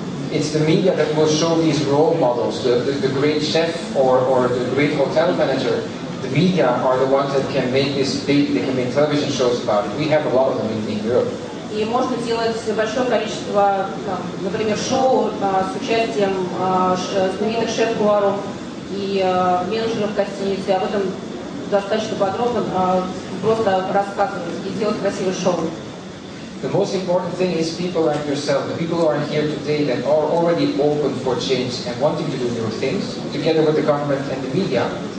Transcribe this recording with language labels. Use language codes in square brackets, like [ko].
[en] It's the media that will show these role models, the great chef or the great hotel manager. The media are the ones that can make this big, they can make television shows about it. We have a lot of them in Europe. [ru] И можно делать большое количество, например, шоу с участием знаменитых шеф-поваров и менеджеров гостиницы. Об этом достаточно подробно просто рассказывать и делать красивое шоу. [en] The most important thing is people like yourself, the people who are here today that are already open for change and wanting to do new things, together with the government and the media.